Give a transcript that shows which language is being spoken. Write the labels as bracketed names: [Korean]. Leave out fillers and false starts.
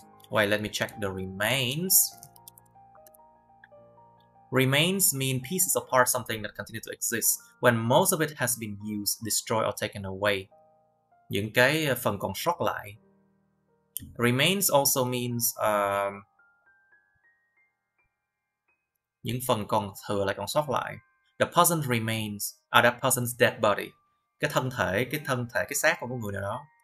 [English] Wait, let me check the remains Remains mean pieces of part something that continue to exist when most of it has been used, destroyed or taken away. [Vietnamese] Những cái phần còn sót lại. [English] Remains also means [Vietnamese] những phần còn thừa lại, còn sót lại. [English] The person remains are that person's dead body. [Vietnamese] Cái thân thể, cái xác của một người nào đó.